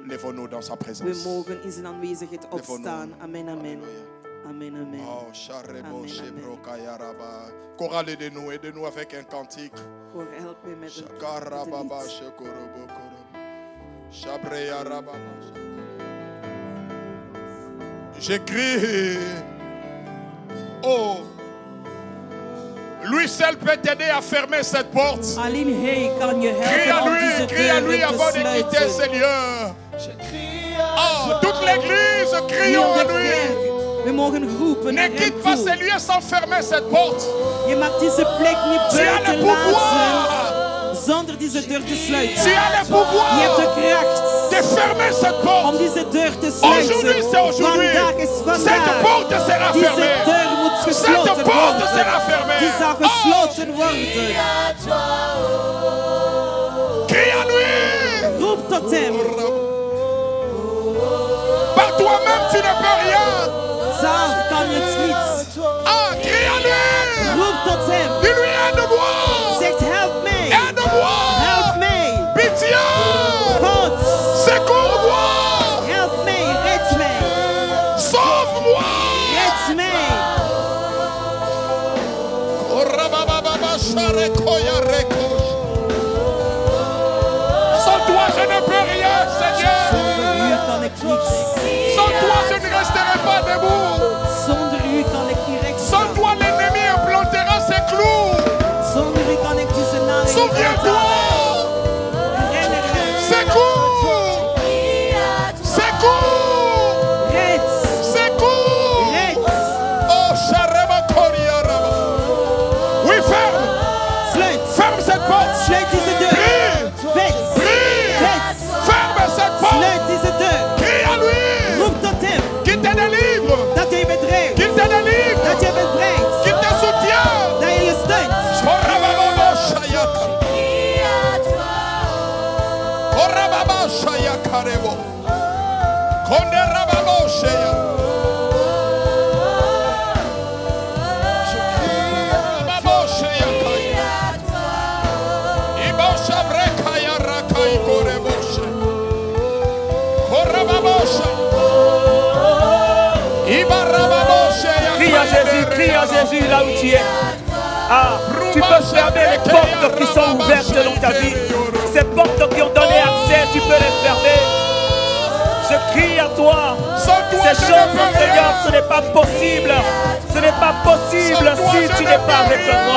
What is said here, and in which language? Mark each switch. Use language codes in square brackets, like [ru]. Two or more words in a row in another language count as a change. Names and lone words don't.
[fr] Lèvons-nous dans sa [nl] We [fr] présence. [nl] mogen in zijn aanwezigheid [fr] Lèvons-nous. [nl] opstaan. [fr] Amen, amen. Amen, amen. Oh, Charebo, [nl] Amen, Shebro, amen. Kayaraba. [fr] Chorale, aidez-nous avec un cantique. [nl] Hoor, help me met een Shakarababa, lied. Shekorobo, Korobo. Shabreyarababa, [fr] J'écris. Oh. Lui seul peut t'aider à fermer cette porte. [nl] Alleen hij kan je [fr] Crie à [nl] helpen om deze [fr] lui, crie à lui [nl] deur [fr] avant [nl] te [fr] de quitter [nl] sluiten. [fr] ce lieu. Oh, toute l'église, crions [nl] Heel [fr] à [nl] de [fr] lui. [nl] kerk. We mogen roepen [fr] Ne [nl] naar hem [fr] quitte pas ce [nl] toe. [fr] lieu sans fermer cette porte. [nl] Je mag deze plek niet [fr] Tu as le [nl] buiten [fr] pouvoir. [nl] laten zonder deze deur te sluiten. [fr] Tu as le [nl] Je [fr] pouvoir [nl] hebt de kracht [fr] de fermer cette porte. [nl] om deze deur te [fr] Aujourd'hui, [nl] sluiten. [fr] c'est aujourd'hui. [nl] Vandaag is [fr] Cette [nl] vandaag. [fr] porte sera [nl] Deze [fr] fermée. [nl] deur moet [fr] Cette [nl] gesloten [fr] porte [nl] worden. [fr] sera fermée. [nl] Die zal gesloten worden. [fr] Crie à lui. [nl] Roep tot hem. [fr] Par toi-même, tu ne peux rien. [nl] Zelf kan je het niet. [fr] Ah, crie à lui. [nl] Roep tot hem. [fr] Dis-lui, aide-moi. [nl] Zegt help mij. [fr] Aide-moi. [nl] Help mij. [fr] Pitié. [nl] God. [fr] Secours-moi. [nl] Help mij. Red mij. [fr] Sauve-moi. [nl] Red mij. [fr] Sans toi, je ne peux rien, Seigneur. [nl] Zonder u kan ik niets. [fr] Sans toi, je ne resterai pas debout. [nl] Zonder u kan ik niet recht [fr] Sans [nl] staan. [fr] toi, l'ennemi implantera ses clous. [nl] Zonder u kan ik deze nagel [fr] Souviens-toi. [nl] Herinner je. [fr] Secours. Secours. [nl] Red. [fr] Secours. [nl] Red. [fr] Oh, Shareba Koriaraba. Oui, ferme. [nl] Sluit. [fr] Ferme cette porte. [nl] Sluit deze deur. [fr] Prie. [nl] Red. [fr] Prie. [nl] Red. [fr] Ferme cette porte. [nl] Sluit deze deur. [fr] Crie à lui. [nl] Roep tot hem. [fr] Qu'il te délivre. [nl] Dat hij bedreigt. [fr] Qu'il te délivre. [nl] Dat je bevrijdt. [fr] Qu'il te soutient. [nl] Dat je je steunt. Korababa Shayaka. Korababa Shayakarebo. Konderababa Shaya. Korababa Shayakaya. Ibo Shabrekaya Rakai Korebo Shaya. Korababa Shaya. Ibarababa Shaya. [fr] Crie à Jésus là où tu es. Ah, tu peux fermer les portes qui sont ouvertes dans ta vie. Ces portes qui ont donné accès, tu peux les fermer. Je crie à toi. Ces choses, Seigneur, ce n'est pas possible. Ce n'est pas possible si tu n'es pas avec moi.